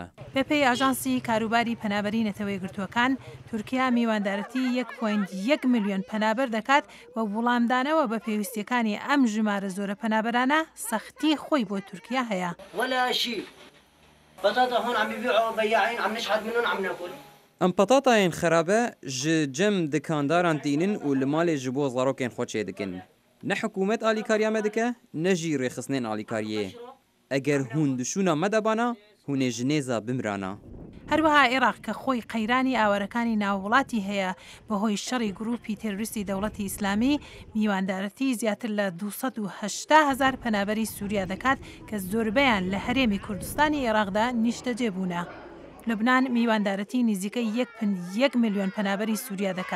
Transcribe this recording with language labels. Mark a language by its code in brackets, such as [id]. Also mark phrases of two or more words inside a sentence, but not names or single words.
[ckb] بەپێی ئاژانسی کاروباری پەنابەری نەتەوەی گرتووەکان تورکیا میواندارەتی 1.1 میلیۆن پەنابەر دەکات و وڵامدانەوە بە پێویستیەکانی ئەم ژمارە زۆرە پەنابەرانە سەختی خۆی بۆ تورکیا هەیە. [ku] ئەم پەتاتایان خراپە ji cem dikandaran tînin û li malê ji bo zarokên xwe çê dikin. Ne hikûmet alîkariya me dike, ne jî rêxistinên alîkariyê. Eger hûn dişûna me de bana, hûn ê ji nêza bimrana. [ckb] هەروەها عێراق کە خۆی قەیرانی ئاوارەکانی ناووڵاتی هەیە بەهۆی شەڕی گروپی تێروریستی دەوڵەتی ئیسلامی میواندارەتی زیاتر لە 280,000 پەنابەری سووریا دەکات کە زۆربەیان لە هەرێمی کوردستانی عێراقدا نیشتەجێ بوونە. لبنان میواندارەتی نزیکەی 1.1 میلیۆن پەنابەری سووریا دەکات.